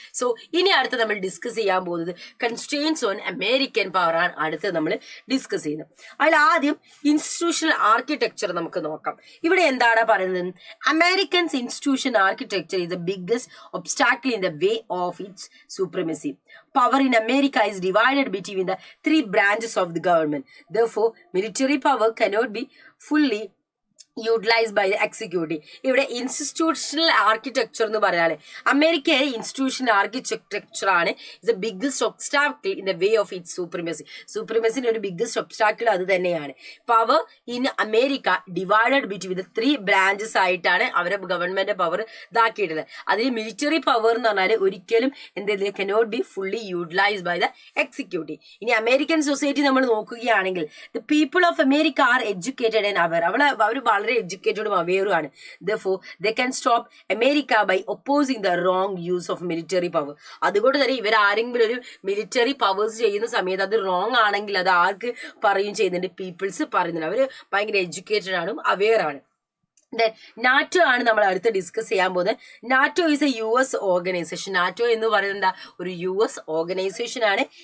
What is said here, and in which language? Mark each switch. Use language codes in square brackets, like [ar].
[ml] So ഇനി അടുത്ത് നമ്മൾ ഡിസ്കസ് ചെയ്യാൻ പോകുന്നത് കൺസ്ട്രെയിൻസ് ഓൺ അമേരിക്കൻ പവർ ആണ് അടുത്ത് നമ്മൾ ഡിസ്കസ് ചെയ്യുന്നത്. അതിൽ ആദ്യം ഇൻസ്റ്റിറ്റ്യൂഷണൽ ആർക്കിടെക്ചർ നമുക്ക് നോക്കാം. ഇവിടെ എന്താണ് പറയുന്നത്, [en] Americans institution architecture is the biggest obstacle in the way of its supremacy. Power in America is divided between the three branches of the government. Therefore, military power cannot be fully utilised by the executive. [ml] ഇവിടെ institutional architecture എന്ന് പറഞ്ഞാല് അമേരിക്കയിലെ institutional architecture ആണ് [en] The biggest obstacle in the way of its supremacy. [ml] സൂപ്രിമസിന്റെ ഒരു biggest obstacle അത് തന്നെയാണ്. [en] power in America divided between the three branches [ml] ആയിട്ടാണ് അവരെ ഗവൺമെന്റ് പവർ ഇതാക്കിയിട്ടുള്ളത്. അതിൽ മിലിറ്ററി പവർ എന്ന് പറഞ്ഞാൽ ഒരിക്കലും എന്തെങ്കിലും [en] Cannot be fully utilised by the executive. [ml] ഇനി അമേരിക്കൻ സൊസൈറ്റി നമ്മൾ നോക്കുകയാണെങ്കിൽ [en] the people of America are educated and [ml] അവർ വളരെ എഡ്യൂക്കേറ്റഡും അവെയറുമാണ്. [en] Therefore, they can stop America by opposing the wrong use of military power. [ml] അതുകൊണ്ട് തന്നെ ഇവർ ആരെങ്കിലും ഒരു മിലിറ്ററി പവേഴ്സ് ചെയ്യുന്ന സമയത്ത് അത് റോങ് ആണെങ്കിൽ അത് ആർക്ക് പറയും ചെയ്യുന്നുണ്ട്, പീപ്പിൾസ് പറയുന്നുണ്ട്. അവര് ഭയങ്കര എഡ്യൂക്കേറ്റഡ് ആണ്, അവെയർ ആണ്. നാറ്റോ ആണ് നമ്മൾ അടുത്ത് ഡിസ്കസ് ചെയ്യാൻ പോകുന്നത്. [en] NATO is a US organisation. [ml] NATO എന്ന് പറയുന്നത് ഒരു US ഓർഗനൈസേഷൻ ആണ്.